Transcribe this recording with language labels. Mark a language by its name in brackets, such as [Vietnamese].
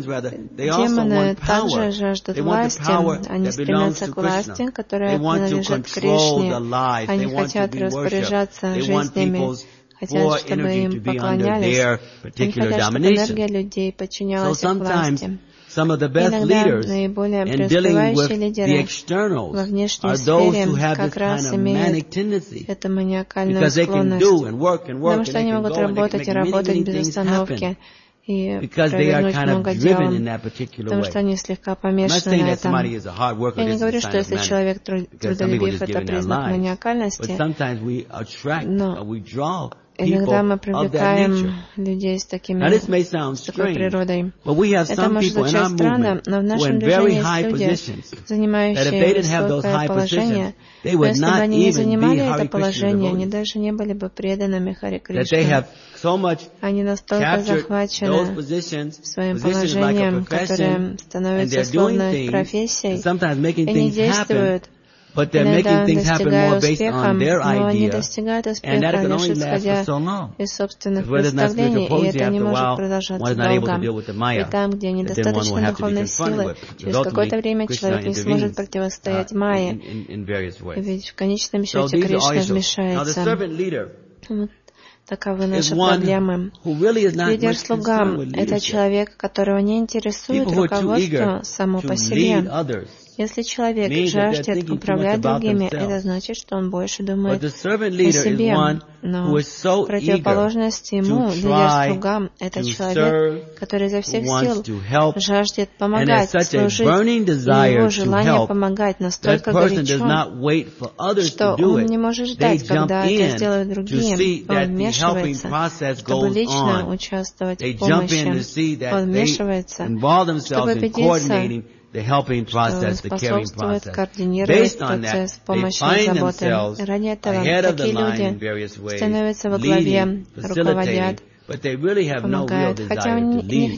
[Russian] Демоны также жаждут власти, они стремятся к власти, которая принадлежит Кришне. Они хотят распоряжаться жизнями, хотят, чтобы им поклонялись. Они хотят, чтобы энергия людей подчинялась их власти. [English] Some of the best leaders in dealing with the externals are those who have this kind of manic tendency, because they can do and work and work, and they can go and they can make many, many things happen. Because they are kind of driven in that particular way. [Russian] Потому что они слегка помешаны на этом. Я не говорю, что если человек трудолюбив, это признак маниакальности. Но иногда мы привлекаем людей с такой природой. Это может звучать странно, но в нашем движении есть люди, занимающие высокое положение. Но если бы они не занимали это положение, они даже не были бы преданными Харе Кришне. Они настолько захвачены своим положением, которое становится словно профессией, и не действуют. [English] But they're making things happen more based on their idea. [Russian] Они достигают успеха, [English] and that can only last for so long. [Russian] Из собственных представлений, и это не может продолжаться долго. И там, где недостаточно духовной силы, через какое-то время человек не сможет противостоять майе. Ведь в конечном счете Кришна вмешается. Таковы наши проблемы. Лидер-слуга — это человек, которого не интересует руководство само по себе. Если человек жаждет управлять другими, это значит, что он больше думает о себе. Но противоположность ему, лидер-слугам, это человек, который изо всех сил жаждет помогать, служить. Его желание помогать настолько горячо, что он не может ждать, когда это сделают другие. Он вмешивается, чтобы лично участвовать в помощи. Он вмешивается, чтобы убедиться, [English] the helping process, the caring process. Based on that, they find themselves ahead of the line in various ways, leading, facilitating, but they really have no real desire to lead.